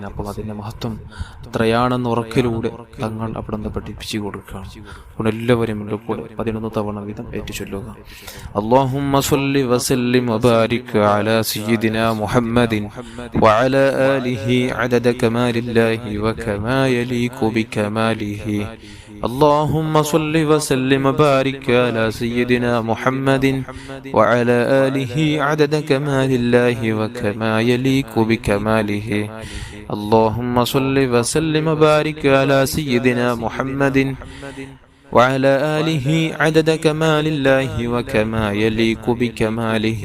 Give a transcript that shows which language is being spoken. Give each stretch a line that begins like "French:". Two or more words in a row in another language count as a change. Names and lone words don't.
Malayalam: അപ്പോൾ അതിന്റെ മഹത്വം എത്രയാണെന്ന് ഉറക്കിലൂടെ തങ്ങൾ അവിടെ നിന്ന് പഠിപ്പിച്ചു കൊടുക്കുകയാണ്. അപ്പോൾ എല്ലാവരും കൂടെ 11 തവണ വീതം ഏറ്റു ചൊല്ലുക.
Arabic: اللهم صل وسلم وبارك على سيدنا محمد وعلى آله عدد كمال الله وكما يليق بكماله. اللهم صل وسلم وبارك على سيدنا محمد وعلى آله عدد كمال الله وكما يليق بكماله. اللهم صل وسلم وبارك على سيدنا محمد وعلى آله عدد كمال الله وكما يليق بكماله.